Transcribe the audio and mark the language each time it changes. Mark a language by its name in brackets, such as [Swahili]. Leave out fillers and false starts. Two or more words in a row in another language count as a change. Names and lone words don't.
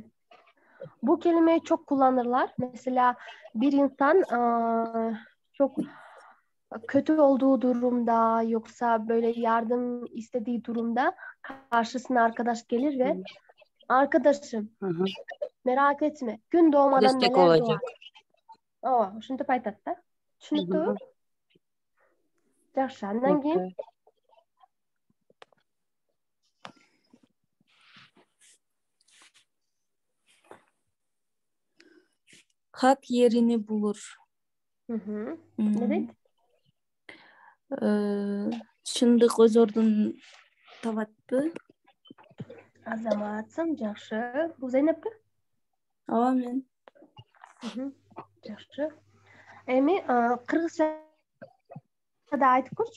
[Turkish] Bu kelimeyi çok kullanırlar. Mesela bir insan çok kötü olduğu durumda yoksa böyle yardım istediği durumda karşısına arkadaş gelir ve arkadaşım merak etme gün doğmadan Destek neler olacak. doğar. [Kyrgyz] Ушинтип айтат да. Түшүнүктүүбү? Жакшы. Андан кийин [Turkish] Hak yerini bulur. [Kyrgyz] Ne дейт? Чындык өз ордун табатпы? Азаматсың, жакшы. Бул Зейнеппи? Ооба, мен. Жакшы. Эми кыргызча да айтып көрчү.